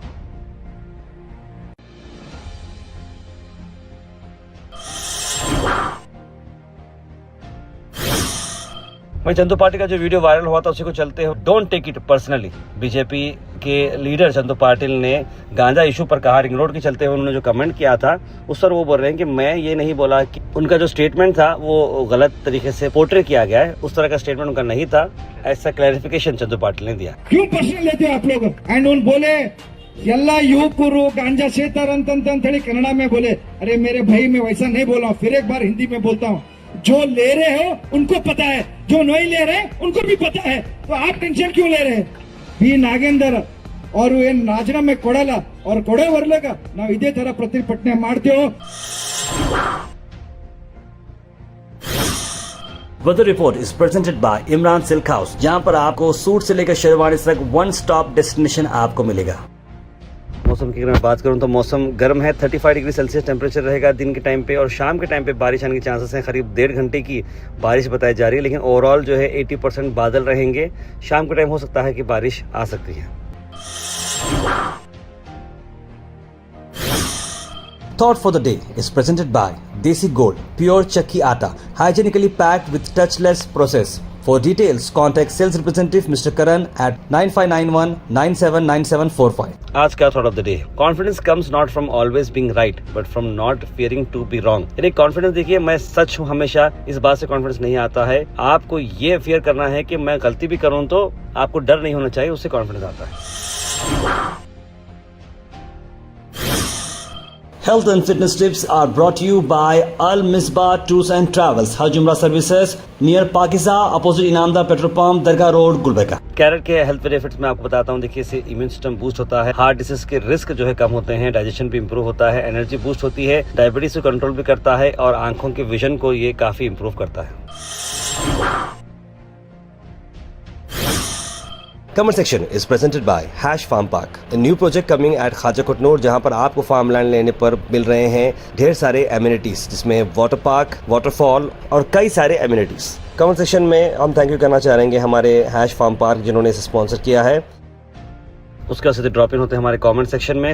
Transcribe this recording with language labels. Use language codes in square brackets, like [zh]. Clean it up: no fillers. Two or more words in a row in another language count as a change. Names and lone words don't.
[hi] वहीं चंदू पाटिल का जो वीडियो वायरल हुआ था उसी को चलते हुए [en] don't take it personally, [hi] बीजेपी के लीडर चंदू पाटिल ने गांजा इशू पर कहा, रिंग रोड के चलते हुए उन्होंने जो कमेंट किया था उस पर वो बोल रहे हैं कि मैं ये नहीं बोला कि उनका जो स्टेटमेंट था वो गलत तरीके से पोर्ट्रे किया गया है, उस तरह का स्टेटमेंट उनका नहीं था। ऐसा क्लैरिफिकेशन चंदू पाटिल ने दिया। क्यों पर्सनल लेते हो आप लोग? एंड उन बोले [kn] ಎಲ್ಲ ಯುವಕರು ಗಾಂಜಾ ಸೇದ್ತಾರೆ ಅಂತ ಹೇಳಿ [hi] कन्नड़ा में बोले, अरे मेरे भाई मैं वैसा नहीं बोला हूँ, फिर एक बार हिंदी में बोलता हूँ, जो ले रहे हो उनको पता है, जो नहीं ले रहे उनको भी पता है, तो आप टेंशन क्यों ले रहे? [kn] बी नागेंदर ಅವರು ಏನ್ ರಾಜೀನಾಮೆ ಕೊಡಲ್ಲ, ಅವ್ರು ಕೊಡೋ ಬರ್ಲಾಗ ನಾವು ಇದೇ ತರ ಪ್ರತಿಭಟನೆ ಮಾಡ್ತೇವೆ। [en] Weather report is presented by Imran Silk House, [hi] जहां पर आपको सूट से लेकर शेरवानी तक [en] one stop destination [hi] आपको मिलेगा। मौसम की अगर मैं बात करूं तो मौसम गर्म है, 35 [en] degree Celsius temperature [hi] रहेगा दिन के टाइम पे, और शाम के टाइम पे बारिश आने के चांसेस हैं। करीब 1.5 घंटे की बारिश बताई जा रही है, लेकिन ओवरऑल जो है 80% बादल रहेंगे। शाम के टाइम हो सकता है कि बारिश आ सकती है। [en] Thought for the day is presented by Desi Gold, pure [hi] चक्की आटा, [en] hygienically packed with touchless process. For details, contact sales representative Mr. Karan at 9591979745. [hi] आज का [en] Thought of the day, confidence comes not from always being right but from not fearing to be wrong. [hi] यानी कॉन्फिडेंस, देखिए मैं सच हूँ हमेशा, इस बात से कॉन्फिडेंस नहीं आता है। आपको ये फियर करना है कि मैं गलती भी करूँ तो आपको डर नहीं होना चाहिए, उससे कॉन्फिडेंस आता है। [en] Health and fitness tips are brought to you by Al Misbah Tours and Travels, Hajj Umrah Services, near Pakiza, opposite Inamda Petrol Pump, Dargah Road, Gulbarga। [hi] कैरेट के [en] health benefits [hi] में आपको बताता हूँ। देखिए, इससे [en] immune system boost [hi] होता है, [en] heart disease [hi] के रिस्क जो है कम होते हैं, डाइजेशन भी इंप्रूव होता है, [en] energy boost [hi] होती है, डायबिटीज को कंट्रोल भी करता है, और आंखों के विजन को ये काफी इंप्रूव करता है। [en] Comment section is presented by Hash Farm Park, a new project coming at Khaja Kotnoor, [hi] जहां पर आपको [en] farm land [hi] लेने पर मिल रहे हैं ढेर सारे एमिनिटीज, जिसमें [en] water park, waterfall [hi] और कई सारे एमिनिटीज। [en] comment section [hi] में हम [en] thank you [hi] करना चाहेंगे हमारे हैश फार्म पार्क जिन्होंने इसे स्पॉन्सर किया है। उसके बाद सीधे [en] drop in [hi] होते हैं हमारे [en] comment section [hi] में।